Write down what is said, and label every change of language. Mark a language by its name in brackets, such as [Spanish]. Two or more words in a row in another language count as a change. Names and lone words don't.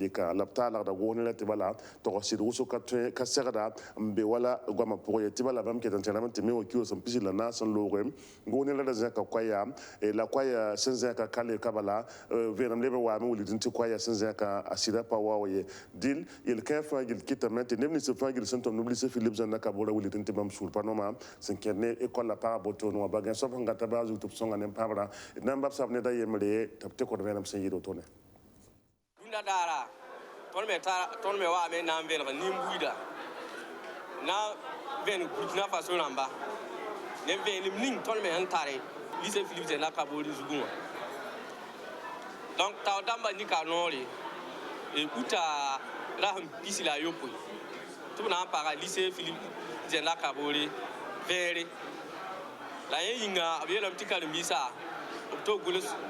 [Mossi] dɩka la b taalgda gos neerã tɩ bala tog sɩd wʋsg ka segda n be wala goamã pʋgẽ ye tɩ bala bãmb ket n tẽrame tɩ me wa kiosã pisi la naas n looge gos neerã ra zẽka koɛya la koɛya sẽn zẽka ka le ka bala vẽenem leb n waame wilgd n tɩ koɛya sẽn zẽka a sɩda pa wao ye dɩl yel-kãe fãa gill kɩtame tɩ neb nins b fãa gill sẽn tʋmd b lycée Philippe Zenda Kabora wilgd n tɩ bãmb sũur pa nooma sẽn kẽed ne école la pagã botone wã bagẽ soab sẽn gata baa zug tɩ b sõnga ne pãbrã d na n bab sab neda yembre tɩ b tekd vẽenem sẽn yɩɩd wotone dũnna daara tõnd me waame na n velg nin-buiida na vẽn Burkina Faso rãmba ne vẽenem ning tõnd me sẽn tare lycée Philippe Zenda Kabore zugẽ wã donc tao dãmba nika noore uta ra sẽn pisi la a yopoe tɩ b na n paga lycée Philippe Zenda Kabore vẽere la yẽ yĩnga b yeelame tɩ karen-biisã b tog gʋls